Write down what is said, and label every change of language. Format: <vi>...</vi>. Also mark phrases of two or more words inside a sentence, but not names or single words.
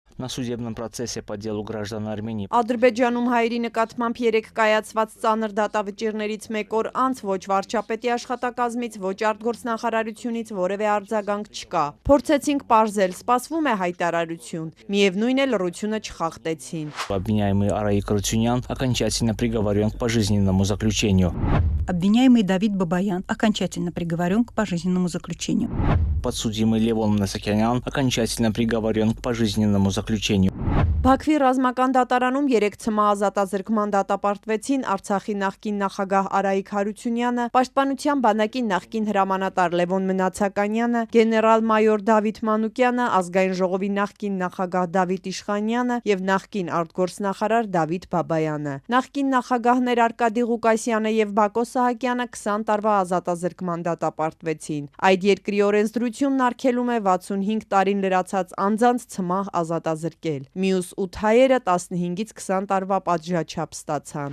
<ru>на судебном процессе по делу граждан Армении.</ru> <hy>Ադրբեջանում հայերի նկատմամբ 3 կայացված ծանր դատավճիռներից մեկ օր անց ոչ վարչապետի աշխատակազմից, ոչ արտգործնախարարությունից որևէ արձագանք չկա։ Փորձեցինք պարզել, սպասվում է հայտարարություն։ Միևնույն է լռությունը չխախտեցին։</hy> <ru>Обвиняемый Араик Арутюнян окончательно приговорен к пожизненному заключению. Обвиняемый Давид Бабаян окончательно приговорен к пожизненному заключению. Подсудимый Левон Насакянян окончательно приговорен к пожизненному заключению.</ru> <hy>Բաքվի ռազմական դատարանում 3 ցմահ ազատազրկման դատապարտվեցին Արցախի նախկին նախագահ Արայիկ Հարությունյանը, Պաշտպանության բանակի նախկին հրամանատար Լևոն Մնացականյանը, գեներալ-մայոր Դավիթ Մանուկյանը, Ազգային ժողովի նախկին նախագահ Դավիթ Իշխանյանը եւ նախկին արտգործնախարար Դավիթ Բաբայանը։ Նախկին նախագահներ Արկադի Ղուկասյանը եւ Բակո Սահակյանը 20 տարվա ազատազրկման դատապարտվեցին։ Այդ երկրի օրենսդրությունն արգելում է 65 տարին լրացած անձանց ցմահ ազատազրկել։ Մյուս 8 հայերը 15-ից 20 տարվա պատժաչափ ստացան։</hy>